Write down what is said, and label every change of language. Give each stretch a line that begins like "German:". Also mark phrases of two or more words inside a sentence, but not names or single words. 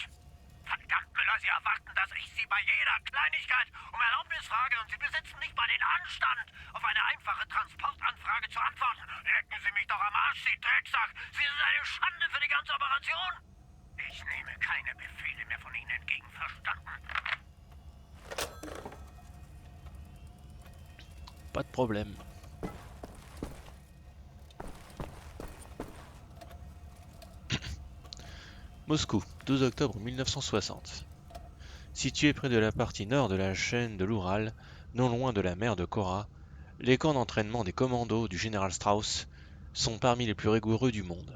German: Verdammt, Müller, Sie erwarten, dass ich Sie bei jeder Kleinigkeit um Erlaubnis frage und Sie besitzen nicht mal den Anstand, auf eine einfache Transportanfrage zu antworten. Lecken Sie mich doch am Arsch, Sie Drecksack! Sie sind eine Schande für die ganze Operation! Ich nehme keine Befehle mehr von Ihnen entgegen, verstanden?
French: Pas de problème. Moscou, 12 octobre 1960. Situé près de la partie nord de la chaîne de l'Oural, non loin de la mer de Kora, les camps d'entraînement des commandos du général Strauss sont parmi les plus rigoureux du monde.